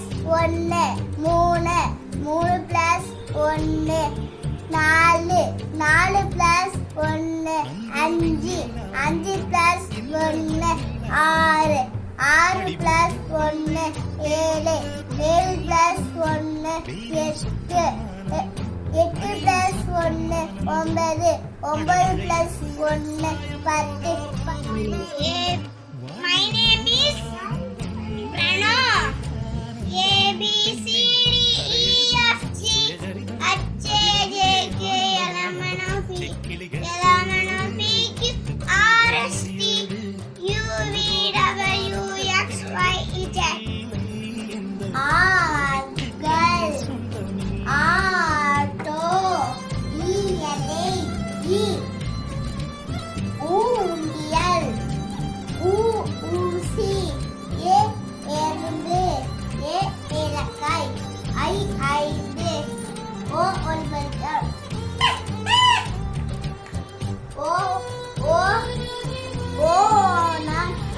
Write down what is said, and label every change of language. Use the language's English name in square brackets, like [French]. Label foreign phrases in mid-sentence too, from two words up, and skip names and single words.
[Tamil] ஒன்று மூணு மூணு பிளஸ் ஒன்று நாலு நாலு பிளஸ் ஒன்று அஞ்சு அஞ்சு பிளஸ் ஒன்று ஆறு ஆறு பிளஸ் ஒன்று ஏழு ஏழு பிளஸ் ஒன்று எட்டு எட்டு பிளஸ் ஒன்று ஒன்பது ஒன்பது பிளஸ் ஒன்று பத்து [English] My name is Pranav. A B C D E F G H I J K L M N O P Q R S T U V W X Y Z. Girl, auto, E [Tamil] ஊண்டியல் ஊசி ஏ எறும்பு ஏ ஏலக்காய் ஐ ஐந்து ஓ ஒன்பது ஓ ஓ ஓனம்